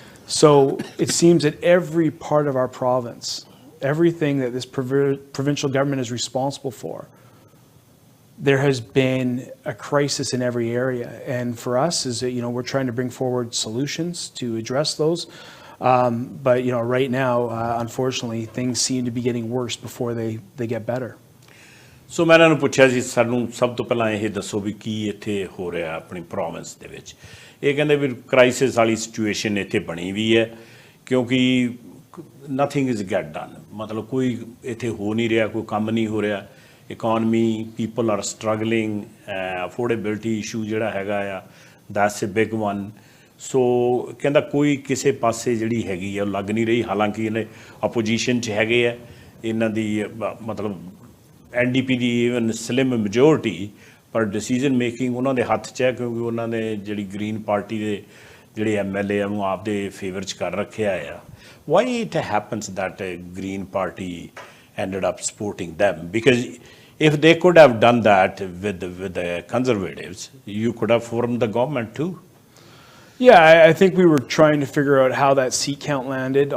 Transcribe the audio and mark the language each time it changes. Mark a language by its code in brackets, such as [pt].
[en] So it seems that every part of our province, everything that this provincial government is responsible for, there has been a crisis in every area. And for us, is that, we're trying to bring forward solutions to address those. But right now, unfortunately, things seem to be getting worse before they get better. [pa] ਸੋ ਮੈਂ ਇਹਨਾਂ ਨੂੰ ਪੁੱਛਿਆ ਸੀ ਸਾਨੂੰ ਸਭ ਤੋਂ ਪਹਿਲਾਂ ਇਹ ਦੱਸੋ ਵੀ ਕੀ ਇੱਥੇ ਹੋ ਰਿਹਾ ਆਪਣੀ ਪ੍ਰੋਵਿੰਸ ਦੇ ਵਿੱਚ। ਇਹ ਕਹਿੰਦੇ ਵੀ ਕ੍ਰਾਈਸਿਸ ਵਾਲੀ ਸਿਚੁਏਸ਼ਨ ਇੱਥੇ ਬਣੀ ਵੀ ਹੈ ਕਿਉਂਕਿ [en] nothing is get done, [pa] ਮਤਲਬ ਕੋਈ ਇੱਥੇ ਹੋ ਨਹੀਂ ਰਿਹਾ, ਕੋਈ ਕੰਮ ਨਹੀਂ ਹੋ ਰਿਹਾ। [en] economy, people are struggling, affordability issue [pa] ਜਿਹੜਾ ਹੈਗਾ ਆ [en] That's a big one. [pa] ਸੋ ਕਹਿੰਦਾ ਕੋਈ ਕਿਸੇ ਪਾਸੇ ਜਿਹੜੀ ਹੈਗੀ ਆ ਉਹ ਲੱਗ ਨਹੀਂ ਰਹੀ, ਹਾਲਾਂਕਿ ਇਹਨੇ ਅਪੋਜੀਸ਼ਨ 'ਚ ਹੈਗੇ ਆ, ਇਹਨਾਂ ਦੀ ਮਤਲਬ NDP ਦੀ ਈਵਨ ਸਲਿਮ ਮੈਜੋਰਟੀ, ਪਰ ਡਿਸੀਜ਼ਨ ਮੇਕਿੰਗ ਉਹਨਾਂ ਦੇ ਹੱਥ 'ਚ ਹੈ ਕਿਉਂਕਿ ਉਹਨਾਂ ਨੇ ਜਿਹੜੀ ਗ੍ਰੀਨ ਪਾਰਟੀ ਦੇ ਜਿਹੜੇ MLA ਉਹਨੂੰ ਆਪਦੇ ਫੇਵਰ 'ਚ ਕਰ ਰੱਖਿਆ ਆ। [en] Why it happens that Green Party ended up supporting them? Because if they could have done that with the Conservatives, you could have formed the government too. Yeah, I think we were trying to figure out how that seat count landed.